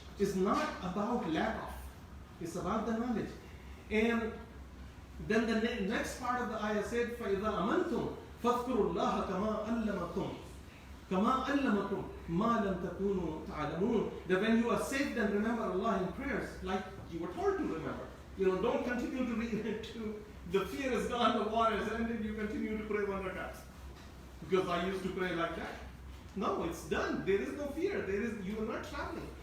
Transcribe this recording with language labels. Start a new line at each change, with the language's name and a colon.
English: It's not about lack of. It's about the knowledge. And then the next part of the ayah said,
Arabic: فَإِذَا أَمَنْتُمْ فَاذْكُرُوا اللَّهَ كَمَا أَلَّمَكُمْ كَمَا أَلَّمَكُمْ مَا لَمْ تَكُونُوا تَعْلَمُونَ.
English: That when you are saved, then remember Allah in prayers, like you were told to remember. You know, don't continue to read the fear is gone, the war has ended, you continue to pray 1 rakat. Because I used to pray like that. No, it's done. There is no fear. You are not traveling.